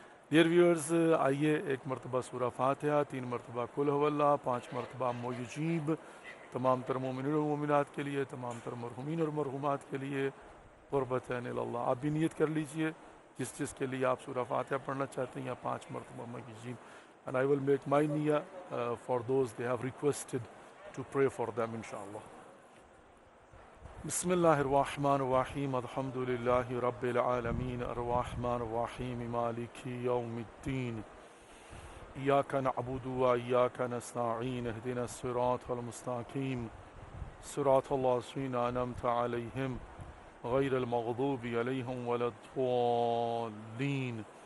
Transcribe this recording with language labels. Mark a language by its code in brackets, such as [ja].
[ur] Dear viewers, آئیے ایک مرتبہ سورہ فاتحہ, 3 مرتبہ قل هو اللہ, 5 مرتبہ موجیب, تمام تر مومنین اور مومنات کے لیے, تمام تر مرحومین اور مرحومات کے لیے, قربتین اللہ. آپ بھی نیت کر لیجئے جس کے لیے آپ سورہ فاتحہ پڑھنا چاہتے ہیں, یا 5 مرتبہ موجیب. [en] And I will make my niyyah for those they have requested to pray for them inshallah. [ar] بسم الله الرحمن الرحيم الحمد لله رب العالمين الرحمن الرحيم مالك يوم الدين إياك نعبد وإياك نستعين اهدنا الصراط المستقيم صراط الذين أنعمت عليهم غير المغضوب عليهم ولا الضالين.